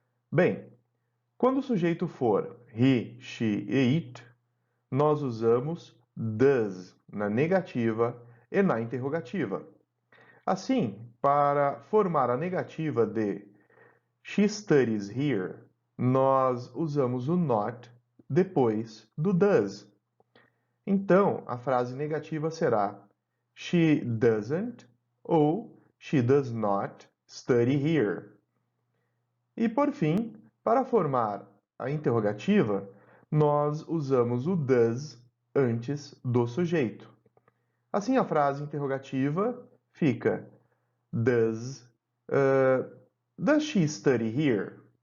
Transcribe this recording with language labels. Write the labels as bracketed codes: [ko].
[pt] Bem, quando o sujeito for he, she e it, nós usamos does na negativa e na interrogativa. Assim, para formar a negativa de [en] she studies here, [pt] nós usamos o not depois do does. Então, a frase negativa será [en] she doesn't ou she does not study here. [pt] E por fim, para formar a interrogativa, nós usamos o does antes do sujeito. Assim, a frase interrogativa fica [en] Does, does she study here?